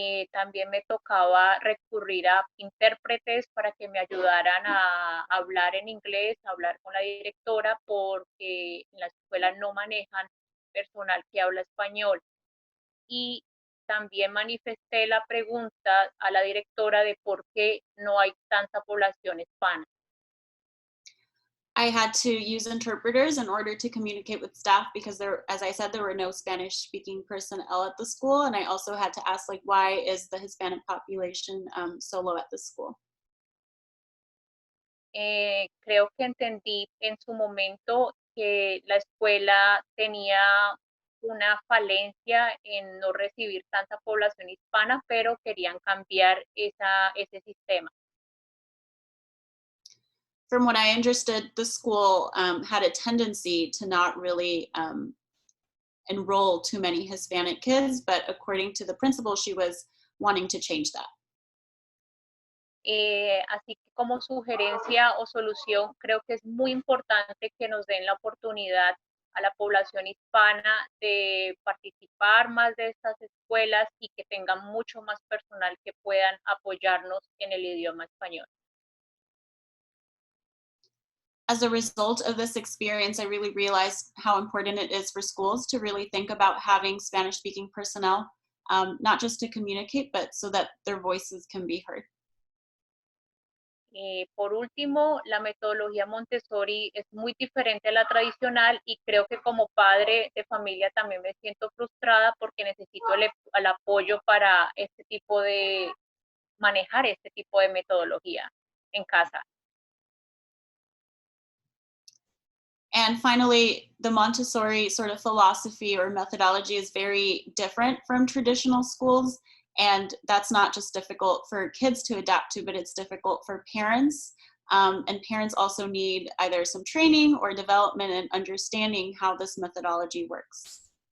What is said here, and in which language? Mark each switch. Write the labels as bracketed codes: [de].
[es] También me tocaba recurrir a intérpretes para que me ayudaran a hablar en inglés, a hablar con la directora, porque en la escuela no manejan personal que habla español. Y también manifesté la pregunta a la directora de por qué no hay tanta población hispana. [en] I had to use interpreters in order to communicate with staff because there, as I said, there were no Spanish speaking personnel at the school. And I also had to ask, like, why is the Hispanic population so low at the school? [es] Creo que entendí en su momento que la escuela tenía una falencia en no recibir tanta población hispana, pero querían cambiar ese sistema. [en] From what I understood, the school had a tendency to not really enroll too many Hispanic kids, but according to the principal, she was wanting to change that. [es] Así que como sugerencia o solución, creo que es muy importante que nos den la oportunidad a la población hispana de participar más de estas escuelas y que tengan mucho más personal que puedan apoyarnos en el idioma español. [en] As a result of this experience, I really realized how important it is for schools to really think about having Spanish-speaking personnel, not just to communicate, but so that their voices can be heard. [es] Por último, la metodología Montessori es muy diferente a la tradicional y creo que como padre de familia también me siento frustrada porque necesito el apoyo para este tipo de manejar este tipo de metodología en casa. [en] And finally, the Montessori sort of philosophy or methodology is very different from traditional schools. And that's not just difficult for kids to adapt to, but it's difficult for parents. And parents also need either some training or development and understanding how this methodology works.